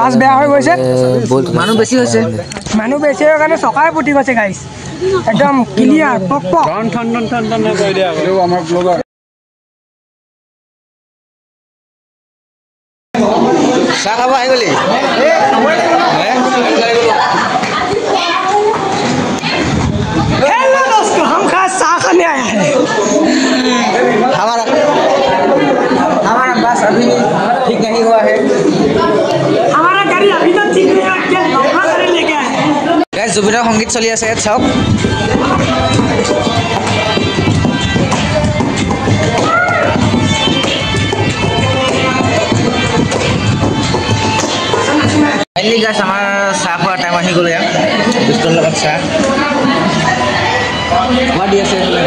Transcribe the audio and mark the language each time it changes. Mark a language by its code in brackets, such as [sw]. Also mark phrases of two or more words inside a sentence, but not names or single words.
[as] বাছ বেয়া হৈ গৈছে মানুহ বেছি হৈছে মানুহ বেছি হৈ কাৰণে চকাই ফুটি গৈছে গাইছ একদম ক্লিয়াৰ পক পক চাহ খাব আহি গলি [hi] हेलो दोस्तों हम खास चाह खाने आए हैं हमारा बस अभी ठीक नहीं हुआ है हमारा गाड़ी अभी तक ठीक नहीं हुआ क्या लौका गाड़ी लेके आए हैं [as] গাইজ জুবিনৰ সংগীত চলি আছে ইয়াত চাওক ফাইনেলি গাইজ আমাৰ চাহ খোৱাৰ টাইম আহি গ'ল ইয়াত বিস্কুটৰ লগত চাহ খোৱা দি আছে